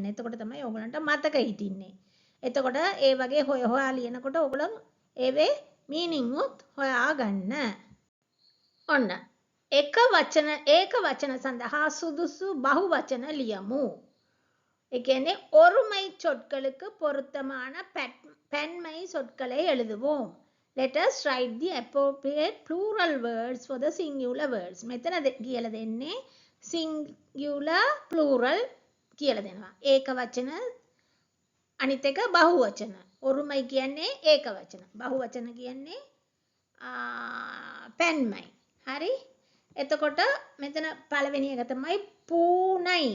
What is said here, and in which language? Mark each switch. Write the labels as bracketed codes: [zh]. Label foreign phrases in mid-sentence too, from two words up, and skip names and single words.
[si] එතකොට තමයි ඔයගොල්ලන්ට මතක හිටින්නේ. එතකොට ඒ වගේ හොයා ලියනකොට ඔයගොල්ලෝ ඒවේ මීනින්ග් උත් හොයා ගන්න. ඔන්න ඒක වචන සඳහා සුදුසු බහුවචන ලියමු. ඒ කියන්නේ [ta] ஒருமை சொற்களுக்கு பொருத்தமான பன்மை சொற்களை எழுதுவோம். [en] Let us write the appropriate plural words for the singular words. [si] මෙතන කියලා දෙන්නේ [en] singular plural [si] කියලා දෙනවා. ඒක වචන අනිත් එක බහුවචන. ஒருமை කියන්නේ ඒක වචන. බහුවචන කියන්නේ පන්මයි. හරි? එතකොට මෙතන පළවෙනි එක තමයි පූණයි.